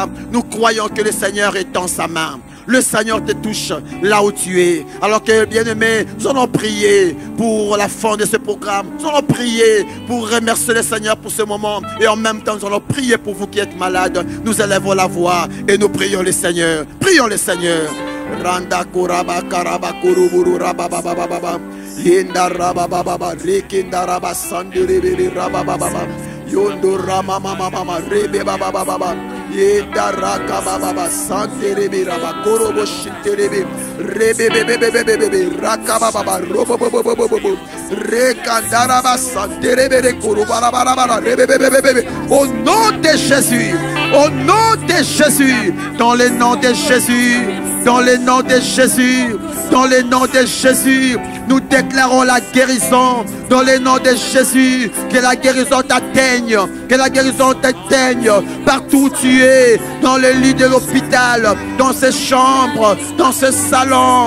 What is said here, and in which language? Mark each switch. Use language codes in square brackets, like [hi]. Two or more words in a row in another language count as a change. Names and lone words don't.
[fr] Nous croyons que le Seigneur est dans sa main. Le Seigneur te touche là où tu es. Alors que, bien-aimés, nous allons prier pour la fin de ce programme. Nous allons prier pour remercier le Seigneur pour ce moment. Et en même temps, nous allons prier pour vous qui êtes malades. Nous élevons la voix et nous prions le Seigneur. Prions le Seigneur. Randa kuraba karaba kuruburu rababababa. Yenda rabababa. Rikinda rabasandiri rabababa. Yondo rama mama mama rebe baba baba yeda raka baba sante rebe raba korobo shinte rebe rebe bebe bebe bebe raka baba robo bobo bobo reka daraba sante rebe koroba baba rebe bebe bebe. Au nom de Jésus, au nom de Jésus, dans le nom de Jésus, dans le nom de Jésus, dans le nom de Jésus, nous déclarons la guérison. Dans le nom de Jésus, que la guérison t'atteigne, que la guérison t'atteigne partout où tu es, dans le lit de l'hôpital, dans ces chambres, dans ce salon.